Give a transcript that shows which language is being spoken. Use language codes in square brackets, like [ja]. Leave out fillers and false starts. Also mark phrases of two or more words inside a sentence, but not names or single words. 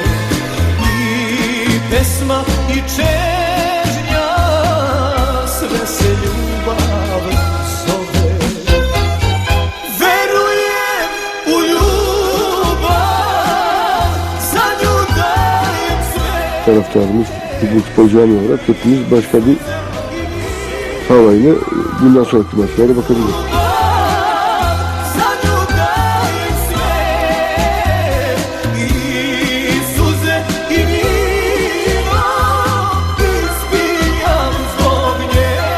[sr] I pesma i čežnja, sve se ljubav zove. Verujem u ljubav, za nju dajem sve. [tr] Taraftarımız, futbol cami olarak hepimiz başka bir havayla bundan sonraki maçlara bakabiliriz. [sr] Za nju dajem sve, i suze i vino ispijam zbog nje.